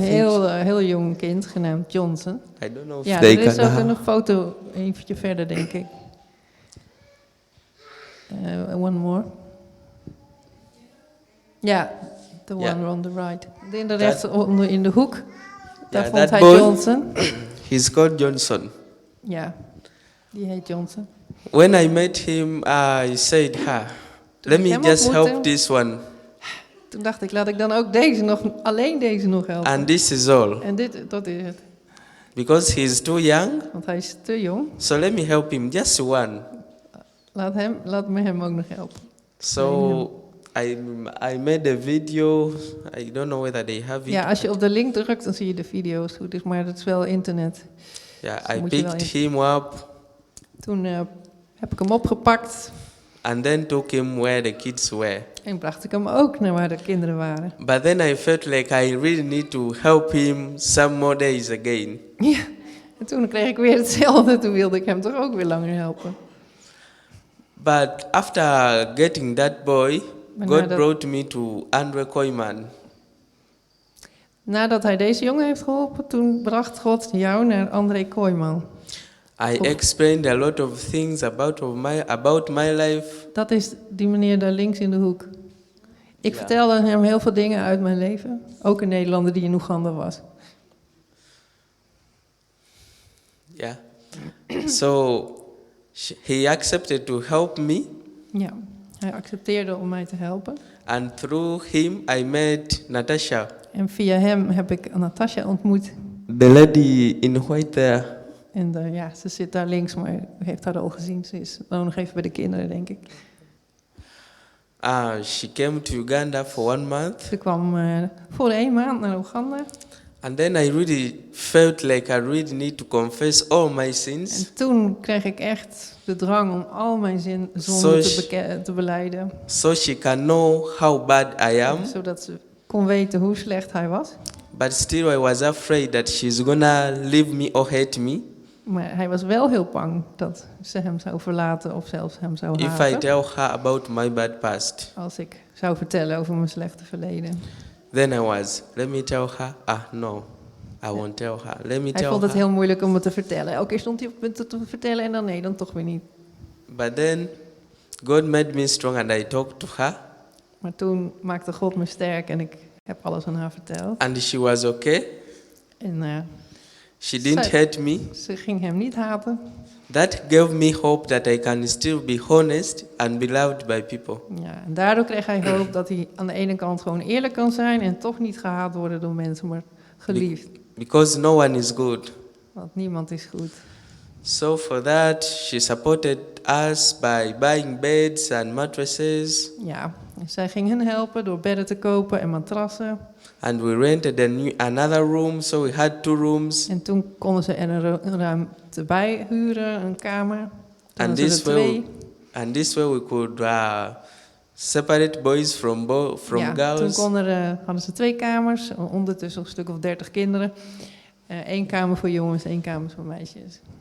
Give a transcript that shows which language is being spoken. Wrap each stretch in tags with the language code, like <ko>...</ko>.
<nl>Heel jong kind, genaamd Johnson.</nl> <en>I don't know if</en> <nl>Ja,</nl> <en>they</en> <nl>er is</nl> <en>can</en> <nl>ook een foto, eventje verder, denk ik.</nl> <en>One more.</en> <nl>Ja,</nl> <en>the one on the right.</en> <nl>In de rechtsonder in de hoek. Daar vond hij</nl> <en>boy, Johnson. He's called Johnson.</en> <nl>Ja, die heet Johnson.</nl> <en>When I met him, I said, let me just help this one.</en> <nl>Toen dacht ik, laat ik dan ook alleen deze nog helpen.</nl> <en>And this is all.</en> <nl>En dat is het.</nl> <en>Because he is too young.</en> <nl>Want hij is te jong.</nl> <en>So let me help him, just one.</en> <nl>Laat me hem ook nog helpen.</nl> <en>So I made a video. I don't know whether they have it.</en> <nl>Ja, als je op de link drukt, dan zie je de video's. Goed is, maar dat is wel internet.</nl> <en>Yeah, I picked him up.</en> <nl>Toen heb ik hem opgepakt.</nl> <en>And then took him where the kids were.</en> <nl>En bracht ik hem ook naar waar de kinderen waren.</nl> <en>But then I felt like I really need to help him some more days again.</en> <nl>Ja, en toen kreeg ik weer hetzelfde. Toen wilde ik hem toch ook weer langer helpen.</nl> <en>But after getting that boy, God brought me to Andre Koyman.</en> <nl>Nadat hij deze jongen heeft geholpen, toen bracht God jou naar André Koyman.</nl> <en>I explained a lot of things about my life.</en> <nl>Dat is die meneer daar links in de hoek. Ik vertelde hem heel veel dingen uit mijn leven. Ook een Nederlander die in Oeganda was.</nl> <en>Yeah. So he accepted to help me.</en> <nl>Ja, hij accepteerde om mij te helpen.</nl> <en>And through him I met Natasha.</en> <nl>En via hem heb ik Natasha ontmoet.</nl> <en>The lady in white there.</en> <nl>En ja, ze zit daar links, maar u heeft haar al gezien. Ze is nog even bij de kinderen, denk ik.</nl> <en>She came to Uganda for 1 month.</en> <nl>Ze kwam voor 1 maand naar Oeganda.</nl> <en>And then I really felt like I really need to confess all my sins.</en> <nl>En toen kreeg ik echt de drang om al mijn zonden te belijden.</nl> <en>So she can know how bad I am.</en> <nl>Zodat ze kon weten hoe slecht hij was.</nl> <en>But still I was afraid that she's gonna leave me or hate me.</en> <nl>Maar hij was wel heel bang dat ze hem zou verlaten of zelfs hem zou haten.</nl> <en>If I tell her about my bad past.</en> <nl>Als ik zou vertellen over mijn slechte verleden.</nl> <en>Then let me tell her. No, I won't tell her. Let me tell her.</en> <nl>Hij vond het heel moeilijk om het te vertellen. Elke keer stond hij op het punt te vertellen en dan nee, dan toch weer niet.</nl> <en>But then God made me strong and I talked to her.</en> <nl>Maar toen maakte God me sterk en ik heb alles aan haar verteld.</nl> <en>And she was okay.</en> <nl>En</nl> <en>she didn't hate me.</en> <nl>Ze ging hem niet haten.</nl> <en>That gave me hope that I can still be honest and be loved by people.</en> <nl>Ja, en daardoor kreeg hij hoop dat hij aan de ene kant gewoon eerlijk kan zijn en toch niet gehaat worden door mensen, maar geliefd.</nl> <en>Because no one is good.</en> <nl>Want niemand is goed.</nl> <en>So for that, she supported us by buying beds and mattresses.</en> <nl>Ja, en zij ging hen helpen door bedden te kopen en matrassen.</nl> <en>And we rented another room, so we had 2 rooms.</en> <nl>En toen konden ze er een ruimte bij huren, een kamer.</nl> <en>And this way we could separate boys from girls.</en> <nl>Toen hadden ze 2 kamers, ondertussen een stuk of 30 kinderen. 1 kamer voor jongens, 1 kamer voor meisjes.</nl>